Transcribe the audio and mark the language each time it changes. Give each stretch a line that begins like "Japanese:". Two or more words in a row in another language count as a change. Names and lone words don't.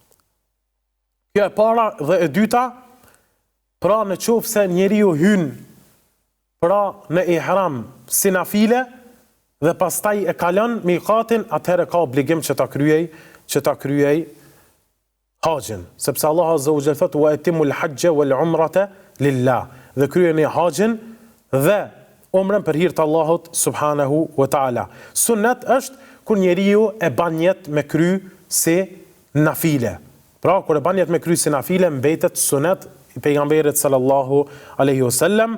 Albanian: Kjo e para, dhe e dyta, pra në qoftë se njeriu hyn pra në ihram si nafile dhe pastaj e kalon miqatin, atëherë ka obligim që ta kryej haxhin, sepse
Arabic: الله عز وجل
Albanian: thotë
Arabic: وأتموا الحج والعمرة لله,
Albanian: dhe kryeni haxhin dhe umrën për hir të Allahut
Arabic: سبحانه وتعالى.
Albanian: Sunnet është kur njeriu e ban jetë me kry si nafile. Pra kur e ban jetë me kry si nafile, mbetet sunnet i pejgamberit
Arabic: صلى الله عليه وسلم.